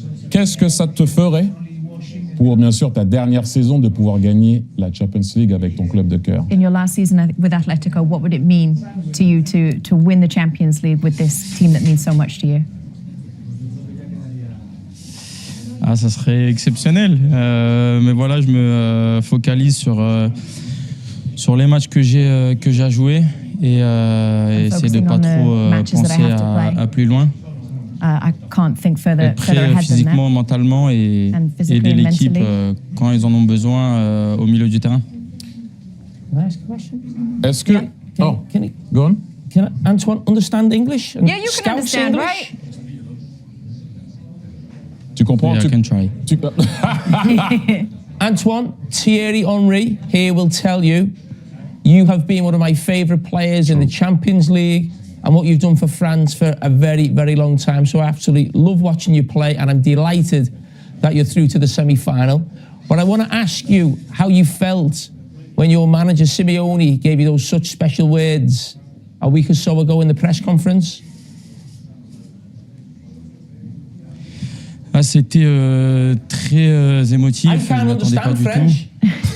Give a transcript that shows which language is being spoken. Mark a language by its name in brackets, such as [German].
[French] Qu'est-ce que ça te ferait pour, bien sûr, ta dernière saison de pouvoir gagner la Champions League avec ton club de cœur? [English] In your last season with Atletico, what would it mean to you to win the Champions League with this team that means so much to you? [French] Ça serait exceptionnel. Mais voilà, je me focalise sur les matchs que j'ai à jouer et essayer de pas trop penser à plus loin. [English] I can't think further [French] Être prêt physiquement, mentalement et aider l'équipe quand ils en ont besoin au milieu du terrain. Est-ce que... [English] go on. Can Antoine understand English? Yeah, you can understand, right? [French] Tu comprends? [English] Yeah, I can try. Antoine, Thierry Henry here will tell you, you have been one of my favourite players in the Champions League and what you've done for France for a very, very long time. So I absolutely love watching you play and I'm delighted that you're through to the semi-final. But I want to ask you how you felt when your manager Simeone gave you those such special words a week or so ago in the press conference. [French] C'était très émotif, je ne m'attendais pas du tout.